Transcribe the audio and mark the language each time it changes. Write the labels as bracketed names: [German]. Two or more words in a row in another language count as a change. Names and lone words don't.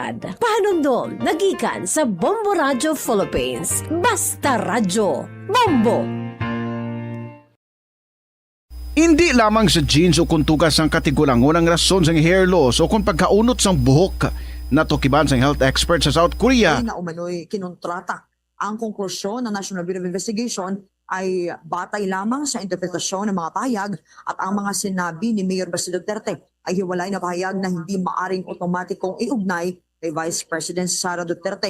[Hiligaynon] Pahanumdom, nagikan sa Bombo Radio Philippines. Basta Radio, Bombo! Hindi lamang sa jeans o kung tugas ang katigulangon ang rason sang hair loss o kung pagkaunot sang buhok. Natukiban sang health expert sa South Korea. Na umano'y kinontrata. [Filipino] Ang konklusyon ng National Bureau of Investigation ay batay lamang sa interpretasyon ng mga pahayag at ang mga sinabi ni Mayor Bautista Duterte ay hiwalay na pahayag na hindi maaring otomatikong iugnay kay Vice President Sara Duterte.